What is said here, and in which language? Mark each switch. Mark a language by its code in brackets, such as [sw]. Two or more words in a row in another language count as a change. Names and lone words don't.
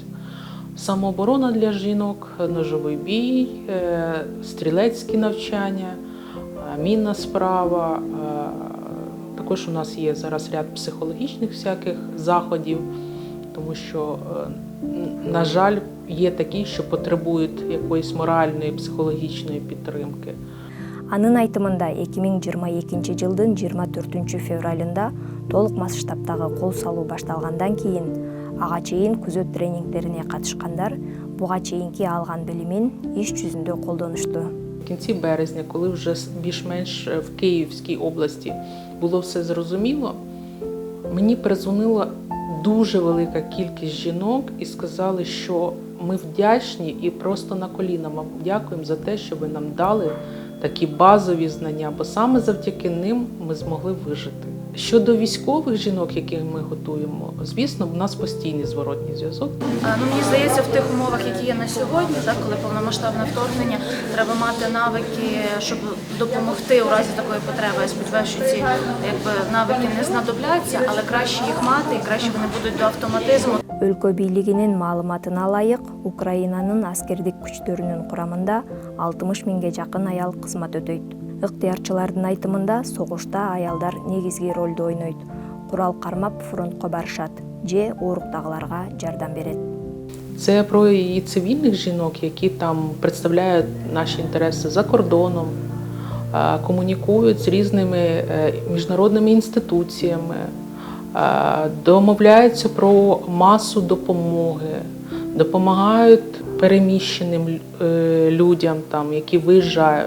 [uk] Самооборона для жінок, ножовий бій, стрілецькі навчання, мінна справа. Також у нас є зараз ряд психологічних всяких заходів, тому що, на жаль, є такі, що потребують якоїсь моральної, психологічної підтримки. [ky] Анын айтымында 2022 жылдын 24 февралында толук масштабтагы кол салуу башталгандан кийин ага чейин күзөт тренингдерине катышкандар буга чейинки алган билимин иш жүзүндө колдонушту. [uk] В кінці березня, коли вже більш-менш в Київській області було все зрозуміло, мені передзвонила дуже велика кількість жінок і сказали, що ми вдячні і просто на коліна вам дякуємо за те, що ви нам дали такі базові знання, бо саме завдяки ним ми змогли вижити. Щодо військових жінок, яких ми готуємо, звісно, у нас постійний зворотній зв'язок. Мені здається, в тих умовах, які є на сьогодні, так, коли повномасштабне вторгнення, треба мати навики, щоб допомогти у разі такої потреби. Я сподіваюся, що ці навики не знадобляться, але краще їх мати і краще вони будуть до автоматизму. [ky] Өлкө бийлигинин маалыматына ылайык, Украинанын аскердик күчтөрүнүн курамында 60 миңге жакын аял кызмат өтөйт. Ыктыярчылардын айтымында согушта аялдар негизги ролду ойнойт. Курал кармап фронтко барышат же ооруктагыларга жардам берет. [uk] Це про і цивільних жінок, які там представляють наші інтереси за кордоном, комунікують з різними міжнародними інституціями, домовляються про масу допомоги, допомагають переміщеним людям, там, які виїжджають.